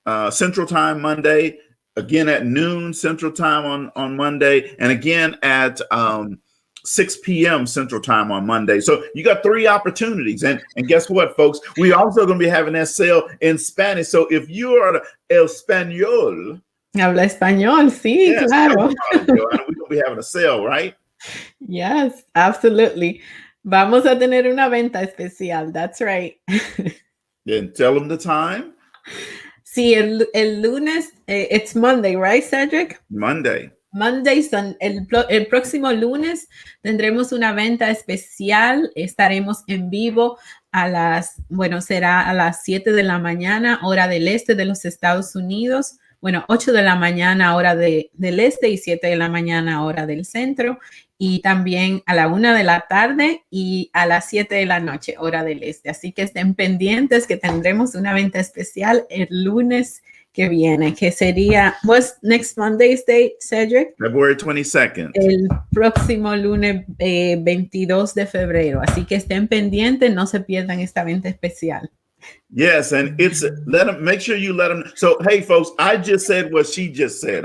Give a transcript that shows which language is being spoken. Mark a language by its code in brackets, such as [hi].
[en] Central Time Monday, again at noon Central Time on Monday, and again at 6 p.m. Central Time on Monday. So you got 3 opportunities. And guess what, folks? We're also going to be having that sale in Spanish. So if you are [es] el español, habla español, sí, [en] yes, tell [es] claro. [en] them about it, Joanna. We're going to be having a sale, right? Yes, absolutely. [es] Vamos a tener una venta especial. [en] That's right. Then tell them the time. [es] Sí, el lunes, [en] it's Monday, right, [es] Cedric? [en] Monday. [es] Monday, el próximo lunes tendremos una venta especial. Estaremos en vivo será a las 7 de la mañana, hora del este de los Estados Unidos. Bueno, 8 de la mañana, hora del este, y 7 de la mañana, hora del centro. Y también a la 1 de la tarde y a las 7 de la noche, hora del este. Así que estén pendientes que tendremos una venta especial el lunes que viene, que sería, [en] what's next Monday's date, [es] Cedric? [en] February 22nd. [es] El próximo lunes 22 de febrero. Así que estén pendientes, no se pierdan esta venta especial. [en] Yes, and make sure you let them. So, hey, folks, I just said what she just said.